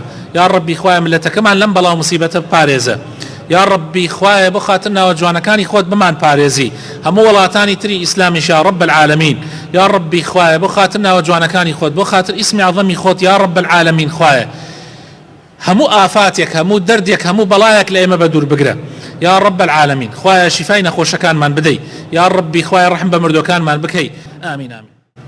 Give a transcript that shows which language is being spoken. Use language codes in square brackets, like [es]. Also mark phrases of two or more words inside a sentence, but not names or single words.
[ckb] یا ڕەبی خوایە ملەتەکەمان لەم بەڵاو موسیبەتە بپارێزە. یا ڕەبی خوایە بۆ خاتر ناوە جوانەکانی خۆت بمان پارێزی، هەموو وڵاتانی تری ئیسلامیش [ar] یا ڕەب العالەمین. [ckb] یا ڕەبی خوایە بۆ خاتر ناوە جوانەکانی خۆت، بۆ خاتر ئیسمی عەظەمی خۆت [ar] یا ڕەب العالەمین. [ckb] خوایە هەموو ئافاتێک، هەموو دەردێک، هەموو بەڵایەک لە ئێمە بە دوور بگرە. [ar] يا رب العالمين. [ckb] خوايا شفاي نخوشكان من بدي، يا ربي خوايا رحم بمردوكان من بكي. [ar] آمين آمين.